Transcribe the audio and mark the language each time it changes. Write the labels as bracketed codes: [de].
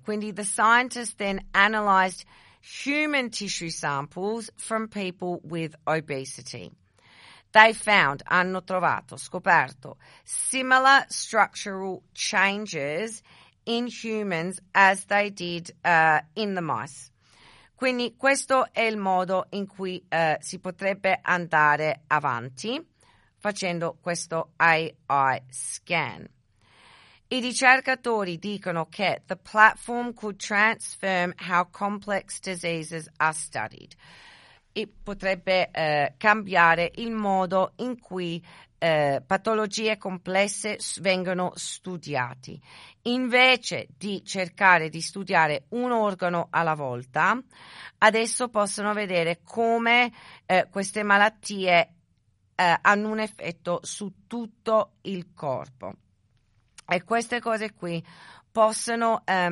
[en] Quindi the scientists then analyzed human tissue samples from people with obesity. They found, [it] hanno trovato, scoperto, [en] similar structural changes in humans as they did in the mice. [it] Quindi questo è il modo in cui si potrebbe andare avanti facendo questo AI scan. I ricercatori dicono che [en] the platform could transform how complex diseases are studied. [it] E potrebbe cambiare il modo in cui patologie complesse vengono studiati. Invece di cercare di studiare un organo alla volta, adesso possono vedere come queste malattie hanno un effetto su tutto il corpo. E queste cose qui possono